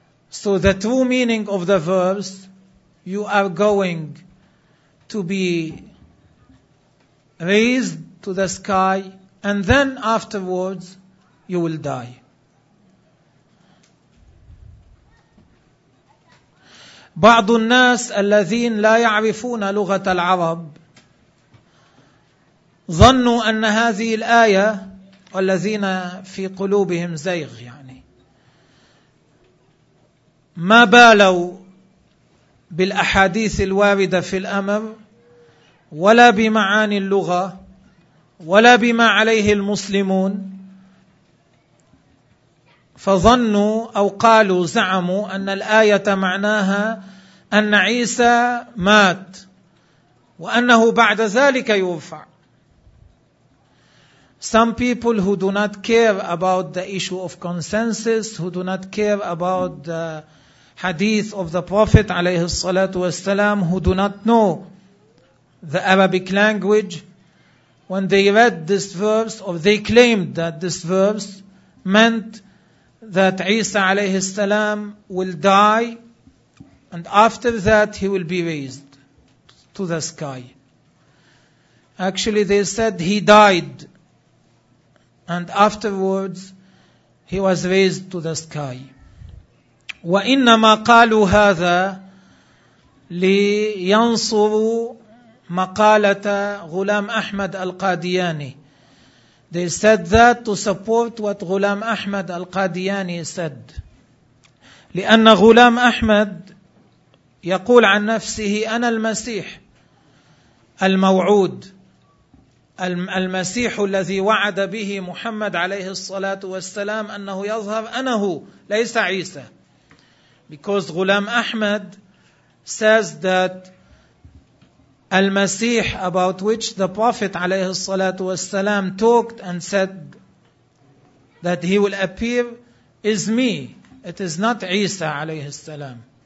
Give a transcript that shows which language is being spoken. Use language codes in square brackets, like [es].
[en] So the true meaning of the verse, you are going to be raised to the sky, and then afterwards you will die. [ar] بعض الناس الذين لا يعرفون لغة العرب ظنوا أن هذه الآية والذين في قلوبهم زيغ يعني ما بالوا بالأحاديث الواردة في الأمر ولا بمعاني اللغة ولا بما عليه المسلمون، فظنوا أو قالوا زعموا أن الآية معناها أن عيسى مات وأنه بعد ذلك يرفع. [en] Some people who do not care about the issue of consensus, who do not care about the hadith of the Prophet [ar] عليه الصلاة والسلام, [en] who do not know the Arabic language, when they read this verse, or they claimed that this verse meant that Isa [ar] عليه السلام [en] will die and after that he will be raised to the sky. Actually they said he died and afterwards he was raised to the sky. [ar] وإنما قالوا هذا لينصروا مقالة غلام أحمد القادياني. [en] They said that to support what Ghulam Ahmad القادياني said. [ar] لأن غلام أحمد يقول عن نفسه أنا المسيح الموعود المسيح الذي وعد به محمد عليه الصلاة والسلام أنه يظهر أنه ليس عيسى. [en] Because Ghulam Ahmad says that المسيح about which the Prophet [ar] عليه الصلاة والسلام [en] talked and said that he will appear is me. It is not عيسى [ar] عليه السلام.